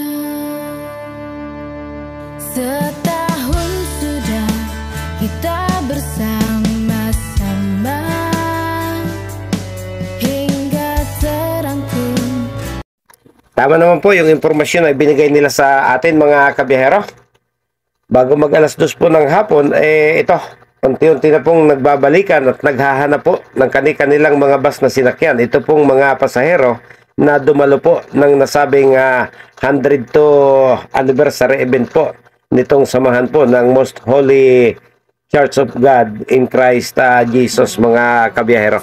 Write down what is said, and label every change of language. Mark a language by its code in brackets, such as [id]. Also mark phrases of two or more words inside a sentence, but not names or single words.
[id] Setahun sudah kita bersama-sama hingga terang pun. [tl] Tama naman po yung impormasyon na binigay nila sa atin, mga kabiyahero. Bago mag alas 2 po ng hapon, ito, unti-unti na pong nagbabalikan at naghahanap po ng kanilang mga bus na sinakyan. Ito pong mga pasahero na dumalo po ng nasabing [en] 100th anniversary event [tl] po nitong samahan po ng Most Holy Church of God in Christ Jesus, mga kabiyahero.